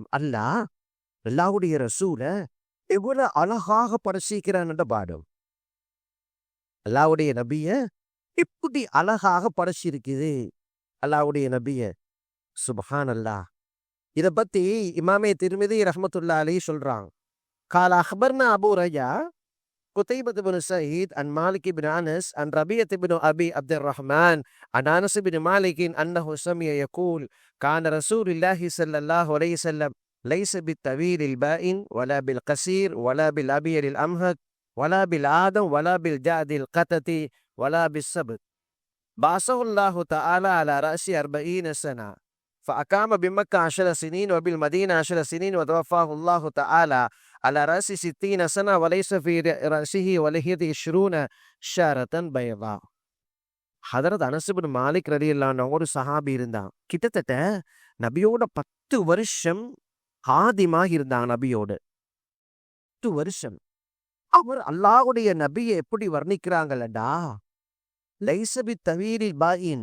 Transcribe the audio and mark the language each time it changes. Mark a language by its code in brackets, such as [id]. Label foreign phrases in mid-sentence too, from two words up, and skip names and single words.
[ta] அல்லாஹ்வுடைய ரசூலை எவ்வளவு அழகாக படைச்சிக்கிறான்ன்ற பாடம். அல்லாஹ்வுடைய நபியை இப்படி அழகாக படைச்சிருக்குது அல்லாஹ்வுடைய நபியை. சுப்ஹானல்லாஹ். இதை பத்தி இமாமே திர்மிதி [ar] رحمة الله عليه [ta] சொல்றாங்க. [ar] قال أخبرنا أبو رجاء قتيبة بن سعيد عن مالك بن أنس عن ربيعة بن أبي عبد الرحمن عن أنس بن مالك أنه سمع يقول كان رسول الله صلى الله عليه وسلم ليس بالطويل البائن ولا بالقصير ولا بالأبيض الأمهق ولا بالآدم ولا بالجعد القتة ولا بالسبت بعثه الله تعالى على رأس 40 سنة فأقام بمكة 10 سنين وبالمدينة 10 سنين وتوفاه الله تعالى على رأس 60 سنة وليس في رأسه ولحيته 20 شعرة بيضاء. [ta] ஹதரத் அனஸ் இப்னு மாலிக் [ar] رضي الله عنه [ta] ஒரு சஹாபி இருந்தான். கிட்டத்தட்ட நபியோட 10 வருஷம் ஹாதிமாக இருந்தாங்க. நபியோட 10 வருஷம். அவர் அல்லாஹ்வுடைய நபியை எப்படி வர்ணிக்கிறாங்களடா, [ar] ليس بالطويل البائن.